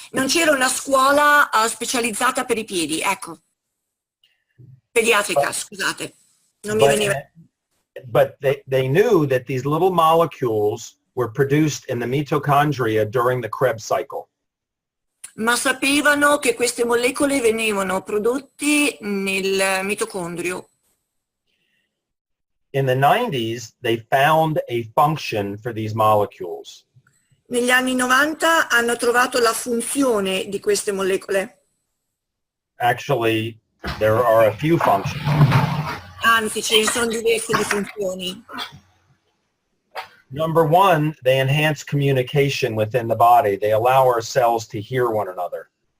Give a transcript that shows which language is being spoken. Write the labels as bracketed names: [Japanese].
[Italian] Non c'era una scuola specializzata per i piedi, ecco. Pediatrica, scusate. Non mi veniva. [English] But they knew that these little molecules were produced in the mitochondria during the Krebs cycle. [Italian] Ma sapevano che queste molecole venivano prodotte nel mitocondrio. [English] In the 90s, they found a function for these molecules. [Italian] Negli anni 90 hanno trovato la funzione di queste molecole. [English] Actually, there are a few functions. [Italian] Anzi, ce ne sono diverse di funzioni. [English] Number one, they enhance communication within the body. They allow our cells to hear one another.